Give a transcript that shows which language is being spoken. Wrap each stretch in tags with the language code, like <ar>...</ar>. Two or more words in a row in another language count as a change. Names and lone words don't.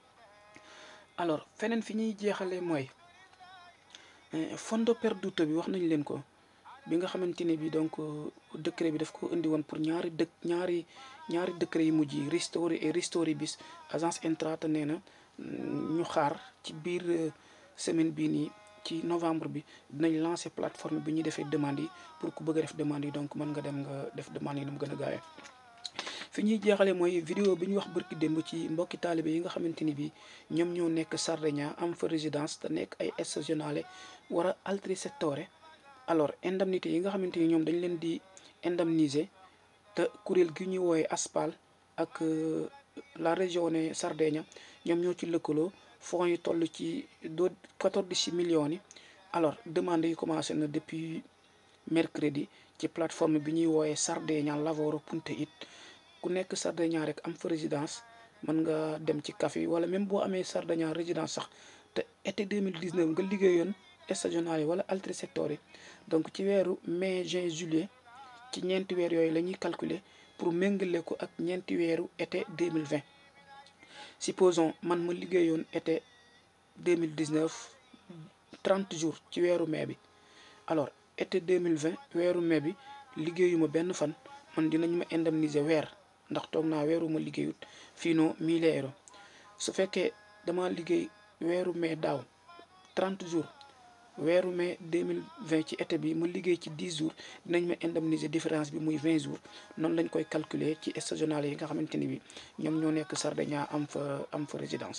<wo>alors feneen fi ñuy jeexalee mooy</wo> <it>fondo perduto</it> <wo>bi wax nañ leen ko bi nga xamante ne bi donc décret bi daf ko indi woon pour ñaari décret yi mujj yi</wo> <fr>ristori et ristori bis</fr> <wo>agence Entrata nee na ñu xaar ci biir semaine bii nii ci novembre bi dinañ lancer plateforme bi ñuy defee demande yi pour ku bëgg a def demande yi donc mën nga dem nga def demande yi nu mu gën a gaawee. fi ñuy jeexale mooy vidéo bi ñu wax bërki démb ci mbokki taalibe yi nga xamante ni bi ñoom ñoo nekk Sardegna am fa résidence te nekk ay stagionale war a</wo> <it>altri settore.</it> <wo>alors indemnité yi nga xamante ni ñoom dañ leen di indemniser te kuréel gi ñuy woowe ASPAL ak la Regione Sardegna ñoom ñoo ci lëkkaloo fonds yi toll ci 14 millions yi. alors demande yi commencé na depuis mercredi ci plateforme bi ñuy woowe Sardegna lavoro.it ku nekk Sardegna rek am fa résidence mën nga dem ci CAF yi wala même boo amee Sardegna résidence sax te été 2019 nga liggéeyoon stagionale yi wala</wo> <it>altri settori</it> <wo>donc ci weeru</wo> <fr>mai juin juillet</fr> <wo>ci ñeenti weer yooyu la ñuy calculer pour méngale ko ak ñeenti weeru été 2020 supposons man ma liggéeyoon été 2019 30 jours ci weeru mai bi alors été 2020 weeru mai bi liggéeyuma benn fan man dinañ ma indemniser weer ndax toog naa weeru ma liggéeyut fino 1000 euro su fekkee dama liggéey weeru mai daaw 30 jours weeru mai 2020 ci été bi ma liggéey ci 10 jours dinañ ma indemniser différence bi muy 20 jours noonu lañ koy calculer ci stagionale yi nga xamante ni bi ñoom ñoo nekk Sardegna am fa résidence.</wo>